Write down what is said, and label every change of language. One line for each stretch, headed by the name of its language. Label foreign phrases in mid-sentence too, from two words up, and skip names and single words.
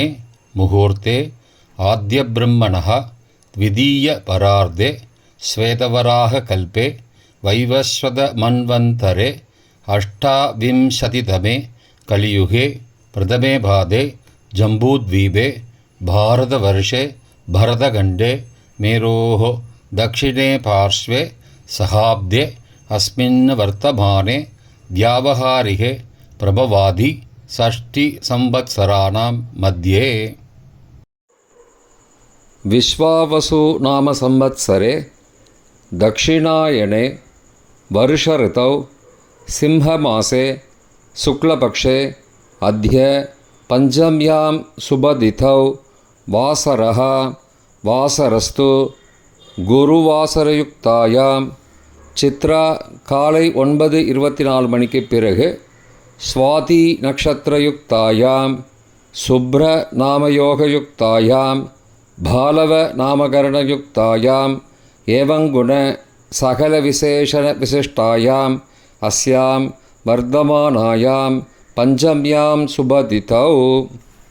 Sanskrit: मुहूर्ते आद्य ब्रह्मणः द्वितीय परार्धे श्वेतवराह कल्पे वैवस्वत मन्वन्तरे अष्टाविंशतितमे कलियुगे प्रथमे पादे जम्बूद्वीपे भारतवर्षे भरतखण्डे मेरोः दक्षिणे पार्श्वे सहाब्दे अस्मिन् वर्तमाने व्यावहारिके प्रभवादि षष्टिसंवत्सराणां मध्ये विश्वावसु नाम संवत्सरे दक्षिणायने वर्षऋतौ सिंहमासे शुक्लपक्षे अद्य पञ्चम्यां शुभतिथौ वासरः वासरस्तु गुरुवासरयुक्तायाम् चित्रा
Tamil: காலை 9:24 மணிக்கு பிறகு
Sanskrit: स्वाती नक्षत्रयुक्तायाम् शुभ्र नामयोगयुक्तायाम् बालव नामकरणयुक्तायाम् एवंगुण सकल विशेषण विशिष्टायाम् अस्याम् वर्तमानायाम् पञ्चम्याम् शुभतिथौ